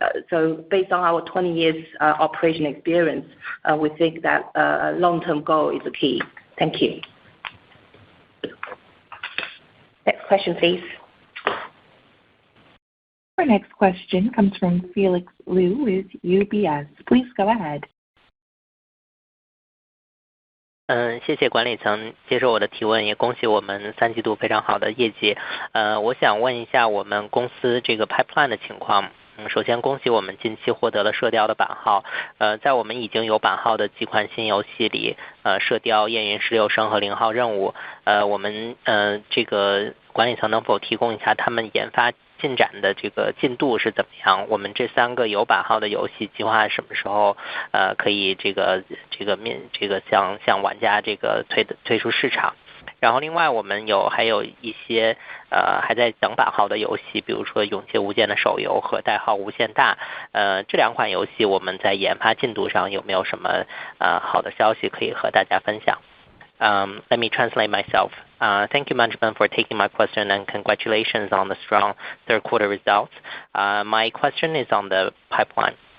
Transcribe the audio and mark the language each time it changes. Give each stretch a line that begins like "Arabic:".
English: So based on our 20 years operation experience, we think that a long-term goal is the key. Thank you. Next question, please. Our next question comes from Felix Liu with UBS. Please go ahead.
Chinese: 谢谢管理层接受我的提问，也恭喜我们3季度非常好的业绩。我想问一下我们公司这个 pipeline 的情况。首先恭喜我们近期获得了射雕的版号。在我们已经有版号的几款新游戏里，射雕、燕云16声和0号任务，我们这个管理层能否提供一下他们研发进展的这个进度是怎么样？我们这3个有版号的游戏计划什么时候可以这个向玩家这个推出市场？然后另外我们还有一些还在等版号的游戏，比如说《永劫无间》的手游和代号无限大，这2款游戏我们在研发进度上有没有什么好的消息可以和大家分享？
English: Let me translate myself. Thank you, management, for taking my question, and congratulations on the strong third quarter results. My question is on the pipeline.